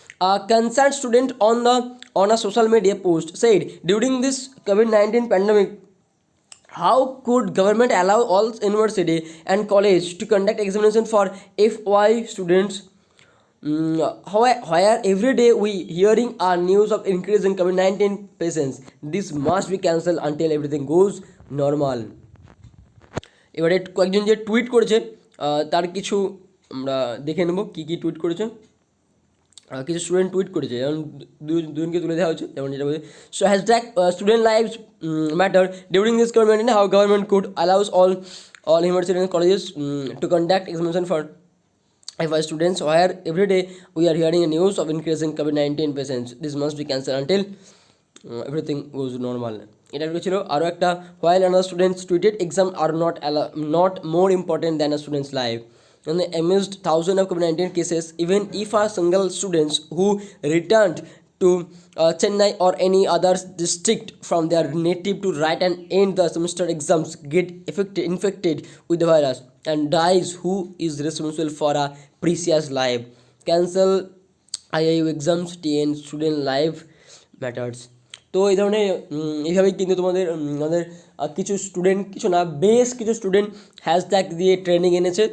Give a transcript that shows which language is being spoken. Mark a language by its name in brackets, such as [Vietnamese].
[English] A concerned student on a social media post said, during this COVID-19 pandemic, how could government allow all university and college to conduct examination for FY students? Where every day we hearing our news of increasing COVID-19 patients. This must be cancelled until everything goes normal. [Bangla] এবারে কয়েকজন যে tweet করেছে তার কিছু আমরা দেখে নেব কী কী tweet করেছে। কিছু স্টুডেন্ট টুইট করেছে, যেমন দুজনকে তুলে দেওয়া হচ্ছে, যেমন যেটা বলছে, [English] So hashtag student lives matter during this government, how government could allows all university and colleges to conduct examination for FY students, where every day we are hearing a news of increasing COVID-19 patients. This must be cancelled until everything goes normal. [Bangla] এটা ছিল আরও একটা, [English] while another students tweeted, exam are not more important than a student's life. And amidst thousands of COVID-19 cases, even if a single students who returned to Chennai or any other district from their native to write and end the semester exams get infected with the virus and dies, who is responsible for a precious life? Cancel IIU exams, TN student life matters. [Bangla] তো এই ধরনের এইভাবেই কিন্তু আমাদের কিছু student, কিছু না বেশ কিছু স্টুডেন্ট হ্যাশট্যাগ দিয়ে ট্রেনিং এনেছে।